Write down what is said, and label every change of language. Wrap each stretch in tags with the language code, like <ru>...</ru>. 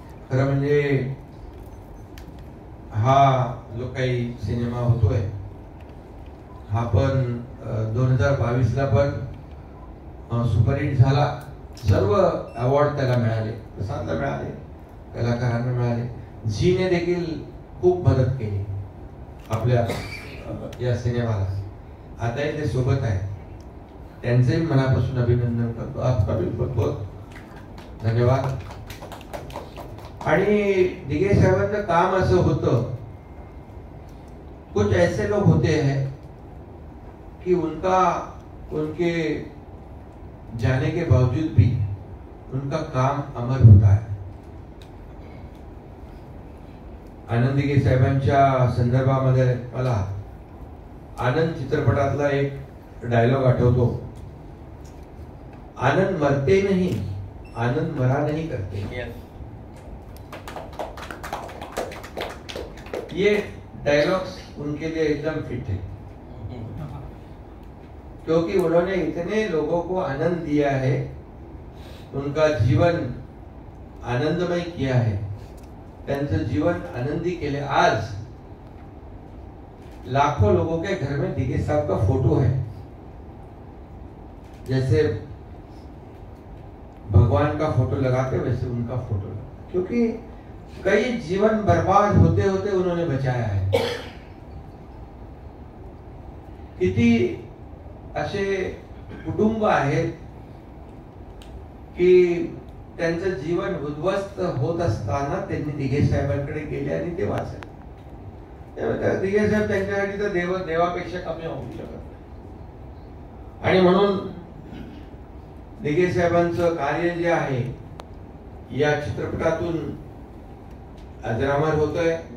<mr>खरं म्हणजे हा जो काही सिनेमा होतोय हा पण 2022ला पण सुपरहिट झाला. सर्व अवॉर्ड त्याला मिळाले, प्रसादला मिळाले, कलाकारांना मिळाले. झीने देखील खूप मदत केली आपल्या या सिनेमाला. आताही ते सोबत आहे, त्यांचंही मनापासून अभिनंदन करतो.</mr> <hi>आपका भी बहुत बहुत धन्यवाद.</hi> <mr>आणि दिघे साहेबांचं काम असं होतं,</mr> <hi>कुछ ऐसे लोग होते हैं कि उनके जाने के बावजूद भी उनका काम अमर होता है.</hi> <mr>आनंद दिघे साहेबांच्या संदर्भामध्ये मला आनंद चित्रपटातला एक डायलॉग आठवतो.</mr> <hi>आनंद मरते नहीं, आनंद मरा नहीं करते. ये डायलॉग्स उनके लिए एकदम फिट है, क्योंकि उन्होंने इतने लोगों को आनंद दिया है, उनका जीवन आनंदमय किया है,</hi> <mr>त्यांचं जीवन आनंदी केले.</mr> <hi>आज लाखों लोगों के घर में दिघे साहब का फोटो है, जैसे भगवान का फोटो लगाते वैसे उनका फोटो लगा, क्योंकि कई जीवन बर्बाद होते होते उन्होंने बचाया है.</hi> <mr>किती असे कुटुंब आहेत की त्यांचं जीवन उद्ध्वस्त होत असताना त्यांनी दिघे साहेबांकडे गेले आणि ते वाचले. दिघे साहेब त्यांच्यासाठी तर देवापेक्षा कमी होऊ शकत नाही. आणि म्हणून दिघे साहेबांचं कार्य जे आहे या चित्रपटातून अजरामर होतोय.</mr>